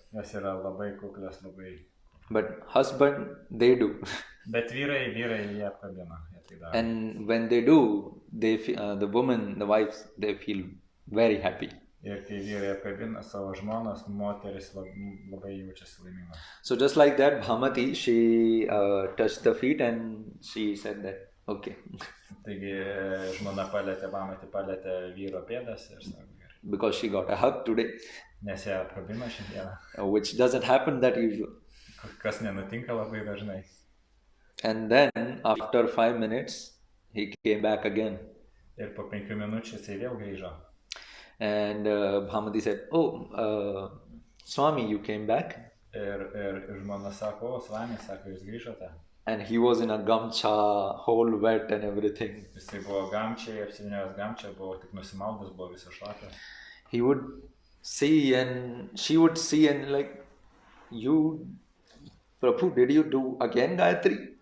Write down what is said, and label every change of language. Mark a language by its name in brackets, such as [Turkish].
[Lithuanian] Jos yra labai kuklios, labai... [English] But husband, they do. [Lithuanian] Bet vyrai jie apkabina. [English] And when they do, they the women, the wives, they feel very happy. [Lithuanian] Ir kai vyrai apkabina savo žmonas, moteris labai jaučiasi laimingos. [English] So just like that, Bhamati, she touched the feet and she said that, okay. [Lithuanian] Taigi žmona palietė vyro pėdas ir sako gerai. [English] Because she got a hug today. [Lithuanian] Nes ją apkabino šiandieną. [English] Which doesn't happen that usually. [Lithuanian] Kas nenutinka labai dažnai. [English] And then after 5 minutes, he came back again. [Lithuanian] Ir po 5 minučių jisai vėl grįžo. [English] And Bhamati said, oh, Swami, you came back? [Lithuanian] Ir žmona sako, Swami, sako, jūs grįžote. [English] And he was in a gamcha, whole wet and everything. [Lithuanian] Jisai buvo gamčiai, apsivyniojęs gamčią, buvo tik nusimaldęs, buvo visą šlapią. [English] He would see and she would see and like, you, Prabhu, did you do again Gayatri?